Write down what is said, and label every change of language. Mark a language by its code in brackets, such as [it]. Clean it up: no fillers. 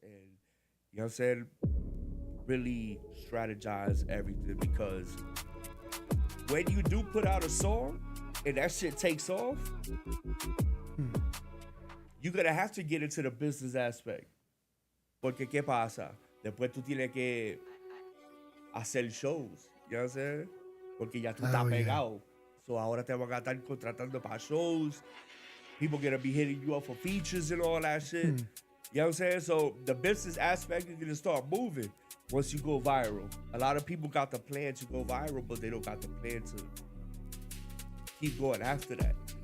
[en] And you know what I'm saying? Really strategize everything, because when you do put out a song and that shit takes off, you're gonna have to get into the business aspect. [es] Porque ¿qué pasa? Después tú tienes que hacer shows, [en] you know what I'm saying? [es] Porque ya tú estás pegado. So ahora te van a estar contratando para shows. [en] People gonna be hitting you up for features and all that shit. You know what I'm saying? So the business aspect is gonna start moving once you go viral. A lot of people got the plan to go viral, but they don't got the plan to keep going after that.